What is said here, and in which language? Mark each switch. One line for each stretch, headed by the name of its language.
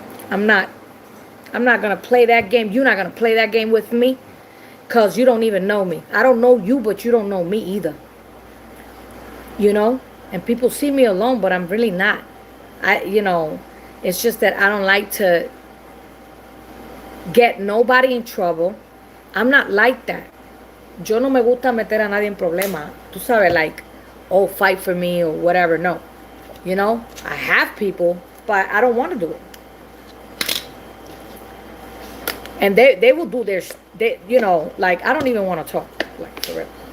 English: I'm not going to play that game. You're not going to play that game with me. Because you don't even know me. I don't know you, but you don't know me either. You know? And people see me alone, but I'm really not. It's just that I don't like to get nobody in trouble. I'm not like that.
Spanish: Yo no me gusta meter a nadie en problema.
English: Tú sabes, like, oh, fight for me or whatever. No. You know, I have people, but I don't want to do it. And they will do their, they, you know, like, I don't even want to talk. Like, for real.